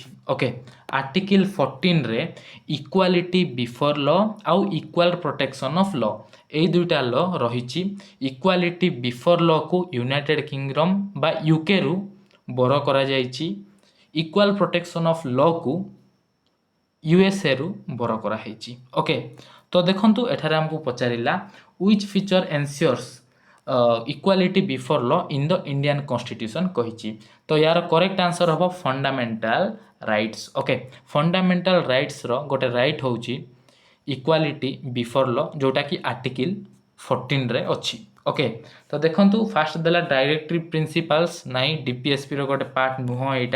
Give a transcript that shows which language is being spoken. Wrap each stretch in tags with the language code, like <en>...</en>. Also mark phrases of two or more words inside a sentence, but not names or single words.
<or>ଓକେ, ଆର୍ଟିକିଲ୍ 14ରେ</or> <en>equality before law</en> <or>ଆଉ</or> <en>equal protection of law</en> <or>ଏଇ ଦୁଇଟା ଲ ରହିଛି।</or> <en>equality before law</en> <or>ୟୁନାଇଟେଡ୍ କିଙ୍ଗଡମ୍ ବା ୟୁକେରୁ ବର କରାଯାଇଛି।</or> <en>equal protection of law</en> <or>ୟୁଏସ୍ଏରୁ ବର କରାହେଇଛି। ଓକେ, ତ ଦେଖନ୍ତୁ ଏଠାରେ ଆମକୁ ପଚାରିଲା</or> <en>which feature ensures equality before law in the Indian constitution</en> <or>କହିଛି। ତ ୟାର</or> <en>correct answer</en> <or>ହେବ</or> <en>fundamental rights.</en> <or>ଓକେ,</or> <en>fundamental rights</en> <or>ଗୋଟେ ରାଇଟ୍ ହେଉଛି</or> <en>equality before law,</en> <or>ଯେଉଁଟାକି ଆର୍ଟିକିଲ୍ 14ରେ ଅଛି। ଓକେ, ତ ଦେଖନ୍ତୁ ଫାଷ୍ଟ ଦେଲା</or> <en>directive principles,</en> <or>ନାହିଁ ଡିପିଏସ୍ପିର ଗୋଟେ ପାର୍ଟ ନୁହଁ ଏଇଟା।</or>